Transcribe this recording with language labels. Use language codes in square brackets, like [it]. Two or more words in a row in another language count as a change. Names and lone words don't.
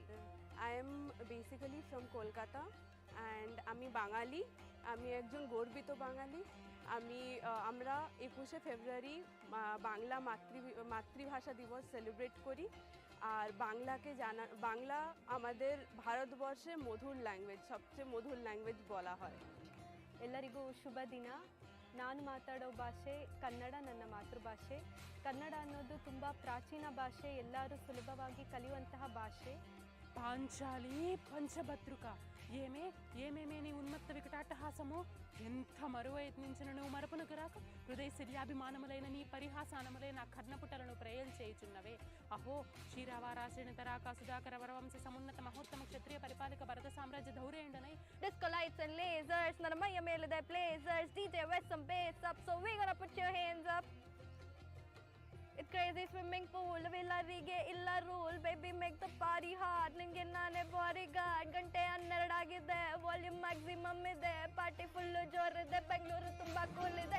[en] I am basically from Kolkata and [bn] আমি বাঙালি। আমি একজন গর্বিত বাঙালি। আমরা 21শে ফেব্রুয়ারি বাংলা মাতৃভাষা দিবস সেলিব্রেট করি। আর বাংলা আমাদের ভারতবর্ষে মধুর ল্যাঙ্গুয়েজ, সবচেয়ে মধুর ল্যাঙ্গুয়েজ বলা হয়। [kn] ಎಲ್ಲರಿಗೂ ಶುಭ ದಿನ. ನಾನು ಮಾತಾಡೋ ಭಾಷೆ ಕನ್ನಡ, ನನ್ನ ಮಾತೃಭಾಷೆ. ಕನ್ನಡ ಅನ್ನೋದು ತುಂಬ ಪ್ರಾಚೀನ ಭಾಷೆ, ಎಲ್ಲರೂ ಸುಲಭವಾಗಿ ಕಲಿಯುವಂತಹ ಭಾಷೆ. [te] పాంచాలి పంచభద్రుక ఏమేమేని ఉన్మత్త వికటాట్టహాసము ఎంత మరువ యత్నించిన నువ్వు మరపునకు రాక హృదయ శల్యాభిమానములైన నీ పరిహాసానములై నా కర్ణపుటలను ప్రయల్ చేయుచున్నవే. అహో క్షీరావారాశ్రేణ తరాక సుధాకర వరవంశ సమున్నత మహోత్తమ క్షత్రియ పరిపాలక భరత సామ్రాజ్య ధౌరేండనై. [en] Disco lights and lasers, Naramaya made their blazers. DJ West some bass up, so we gonna put your hands up. It's crazy swimming pool, Villa Rige, Illa rule, baby make the party hard. [kn] ನಿಂಗೆ ನಾನೇ bodyguard, ಗಂಟೆ ಹನ್ನೆರಡಾಗಿದೆ, [en] volume maximum [kn] ಇದೆ, [en] party full [kn] jor ide, Bangalore tumba cool ide.